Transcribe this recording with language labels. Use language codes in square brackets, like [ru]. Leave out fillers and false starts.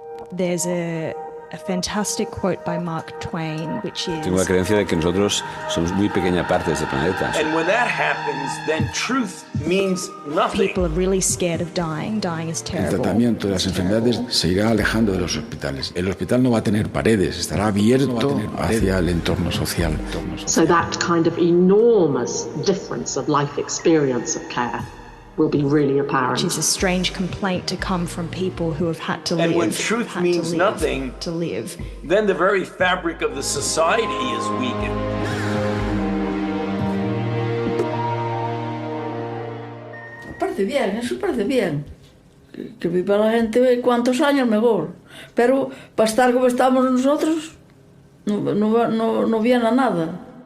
[en] There's a fantastic quote by Mark Twain, which is, [es] tengo la creencia de que nosotros somos muy pequeña parte de este planeta. [en] And when that happens, then truth means nothing. People are really scared of dying. Dying is terrible. [es] El tratamiento de las enfermedades se irá alejando de los hospitales. El hospital no va a tener paredes, estará abierto hacia el entorno social. [en] So that kind of enormous difference of life experience of care will be really apparent. Which is a strange complaint to come from people who have had to live. And when truth means nothing, then the very fabric of the society is weakened. [es] Parece bien, eso parece bien. Que viva la gente cuántos años mejor. Pero para estar como estamos nosotros, no viene a nada.